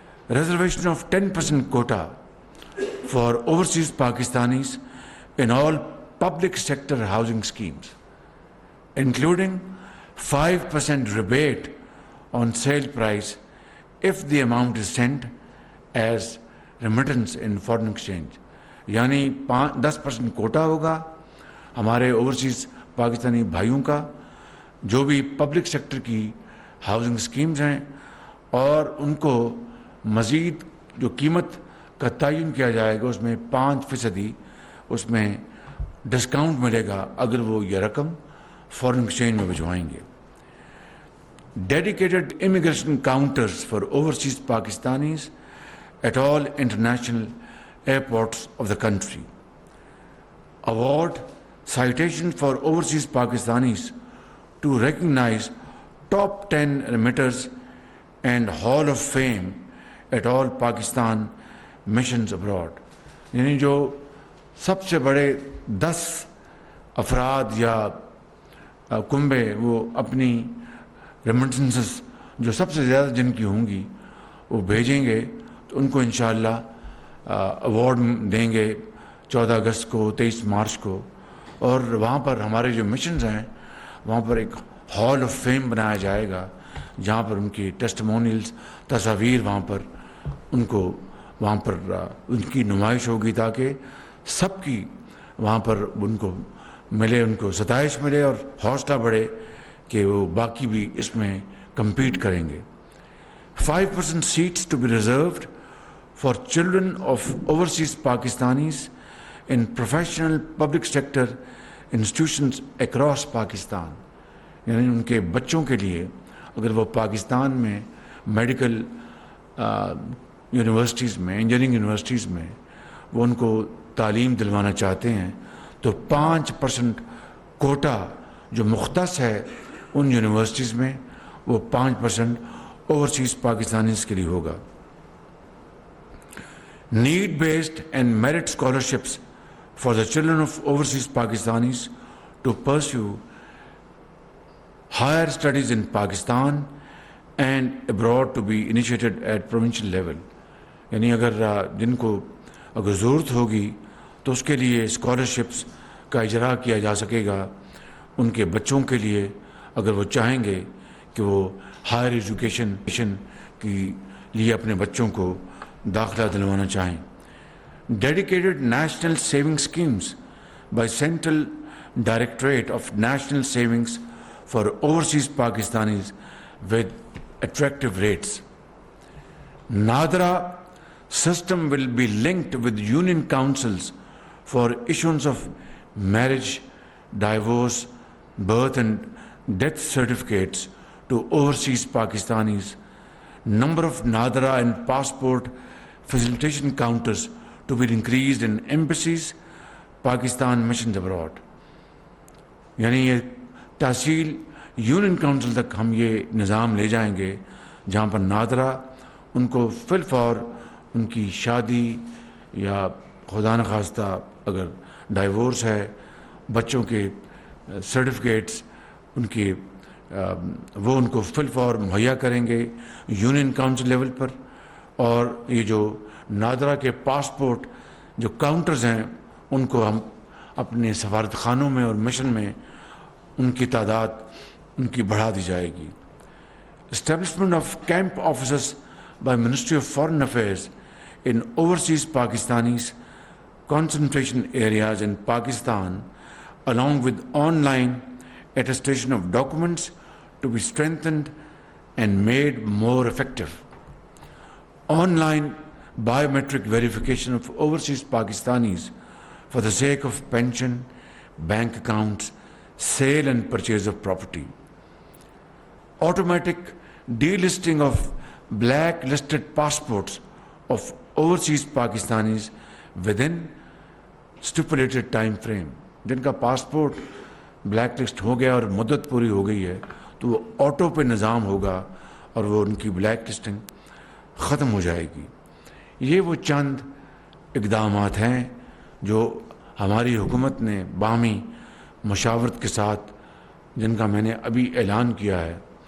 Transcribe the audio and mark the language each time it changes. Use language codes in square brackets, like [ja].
[en] Reservation of 10% quota for overseas Pakistanis in all public sector housing schemes, including 5% rebate on sale price if the amount is sent as remittance in foreign exchange. [ur] یعنی 10% quota ہوگا ہمارے overseas Pakistani بھائیوں کا جو بھی public sector کی housing schemes ہیں، اور ان کو مزید جو قیمت کا تعین کیا جائے گا اس میں 5% اس میں ڈسکاؤنٹ ملے گا اگر وہ یہ رقم فورن ایکسچینج میں بھجوائیں گے. [en] Dedicated immigration counters for overseas Pakistanis at all international airports of the country. award citation for overseas Pakistanis to recognize top 10 remitters and Hall of Fame at all Pakistan missions abroad. [ur] یعنی جو سب سے بڑے 10 افراد یا کنبے وہ اپنی remittances جو سب سے زیادہ جن کی ہوں گی وہ بھیجیں گے تو ان کو انشاءاللہ ایوارڈ دیں گے 14 اگست کو، 23 مارچ کو. اور وہاں پر ہمارے جو مشنز ہیں وہاں پر ایک ہال آف فیم بنایا جائے گا جہاں پر ان کی ٹیسٹمونیلز، تصاویر وہاں پر ان کی نمائش ہوگی تاکہ سب کی وہاں پر ان کو ملے، ان کو ستائش ملے اور حوصلہ بڑھے کہ وہ باقی بھی اس میں کمپیٹ کریں گے. [en] 5% seats to be reserved for children of overseas Pakistanis in professional public sector institutions across Pakistan. [ur] یعنی ان کے بچوں کے لیے اگر وہ پاکستان میں میڈیکل یونیورسٹیز میں، انجینئرنگ یونیورسٹیز میں وہ ان کو تعلیم دلوانا چاہتے ہیں تو 5% کوٹا جو مختص ہے ان یونیورسٹیز میں وہ 5% اوورسیز پاکستانیز کے لیے ہوگا. [en] need-based and merit scholarships for the children of overseas Pakistanis to pursue higher studies in Pakistan and abroad to be initiated at provincial level. [ur] یعنی اگر جن کو اگر ضرورت ہوگی تو اس کے لیے اسکالرشپس کا اجرا کیا جا سکے گا ان کے بچوں کے لیے اگر وہ چاہیں گے کہ وہ ہائر ایجوکیشن کے لیے اپنے بچوں کو داخلہ دلوانا چاہیں. [en] Dedicated national saving schemes by central directorate of national savings for overseas Pakistanis with attractive rates. Nadra system will be linked with union councils for issuance of marriage, divorce, birth and death certificates to overseas Pakistanis. Number of Nadra and passport facilitation counters to be increased in embassies, Pakistan missions abroad. [ur] یعنی یہ تحصیل union council تک ہم یہ نظام لے جائیں گے جہاں پر نادرہ ان کو فی الفور ان کی شادی یا خدا نخواستہ اگر ڈائیورس ہے بچوں کے سرٹیفکیٹس ان کی وہ ان کو فی الفور مہیا کریں گے یونین کونسل لیول پر. اور یہ جو نادرہ کے پاسپورٹ جو کاؤنٹرز ہیں ان کو ہم اپنے سفارت خانوں میں اور مشن میں ان کی تعداد ان کی بڑھا دی جائے گی. [en] Establishment of camp offices by ministry of foreign affairs in overseas Pakistanis concentration areas in Pakistan along with online attestation of documents to be strengthened and made more effective. Online biometric verification of overseas Pakistanis for the sake of pension, bank accounts, sale and purchase of property. Automatic delisting of blacklisted passports of overseas Pakistanis within stipulated time frame. [ur] جن کا passport black list ہو گیا اور مدت پوری ہو گئی ہے تو وہ آٹو پہ نظام ہوگا اور وہ ان کی بلیک لسٹنگ ختم ہو جائے گی. یہ وہ چند اقدامات ہیں جو ہماری حکومت نے باہمی مشاورت کے ساتھ جن کا میں نے ابھی اعلان کیا ہے.